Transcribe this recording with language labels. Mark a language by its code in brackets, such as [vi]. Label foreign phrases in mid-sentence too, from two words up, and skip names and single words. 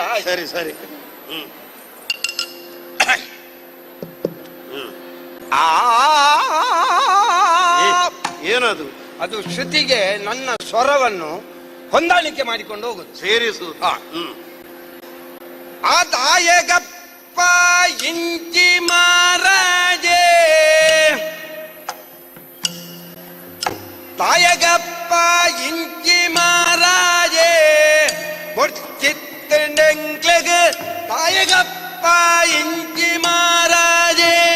[kn] ಸರಿ ಸರಿ. ಏನದು? ಅದು ಶ್ರುತಿಗೆ ನನ್ನ ಸ್ವರವನ್ನು ಹೊಂದಾಣಿಕೆ ಮಾಡಿಕೊಂಡು ಹೋಗುದು. ಸೇರಿಸು. [tcy] ಆ ದಾಯಗಪ್ಪ ಇಂಚಿ ಮಾರಾಜೆ, ದಾಯಗಪ್ಪ ಇಂಚಿ ಮಾರಾಜೆ, ಮುರ್ಚಿತ್ತಂಗ್ಲೆಗ ದಾಯಗಪ್ಪ ಇಂಚಿ ಮಾರಾಜೆ.